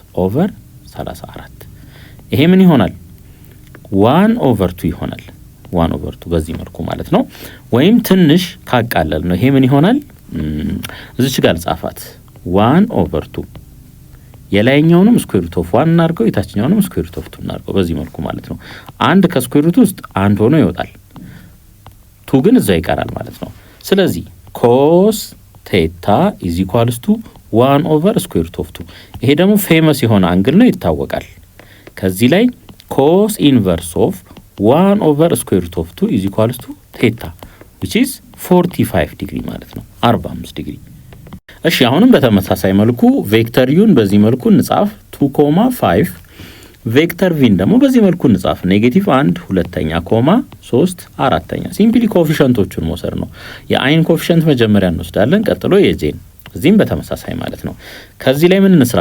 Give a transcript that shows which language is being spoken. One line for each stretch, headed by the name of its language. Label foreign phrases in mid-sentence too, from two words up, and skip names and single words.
Amharic: ኦቨር 34 ይሄ ምን ይሆናል 1 ኦቨር 2 ይሆናል 1 ኦቨር 2 በዚህ መልኩ ማለት ነው። ወይም ትንሽ ካቃለል ነው ይሄ ምን ይሆናል እዚች ጋር ጻፋት 1 ኦቨር 2 የላይኛውንም
English: square root of
Amharic: 1 እናርገው የታችኛውንም
English: square root of
Amharic: 2 እናርገው በዚህ መልኩ ማለት ነው። አንድ ከስኩዌር ሩት ውስጥ አንድ ሆኖ ይወጣል 2 ግን እዛው ይቀራል ማለት ነው። ስለዚህ
English: cos theta is equals to
Amharic: 1
English: over square root of
Amharic: 2 ይሄ ደግሞ ፌመስ የሆነ አንግል ነው ይታወቃል። ከዚህ ላይ cos
English: inverse of
Amharic: 1
English: over square root of
Amharic: 2
English: is equals to theta which is
Amharic: 45 ዲግሪ ማለት ነው 45 ዲግሪ። እሺ አሁንም በተመሳሳይ መልኩ ቬክተር ዩን በዚህ መልኩ እንጻፍ 2.5 ቬክተር ቪን ደግሞ በዚህ መልኩ እንጻፍ ኔጌቲቭ 1 ሁለተኛ ኮማ 3 አራተኛ። ሲምፕሊ ኮኤፊሺየንቶቹን መውሰድ ነው። የአይን ኮኤፊሺየንት መጀመሪያ እንወስዳለን፣ ቀጥሎ የጄን እዚህም በተመሳሳይ ማለት ነው። ከዚህ ላይ ምን እንስራ?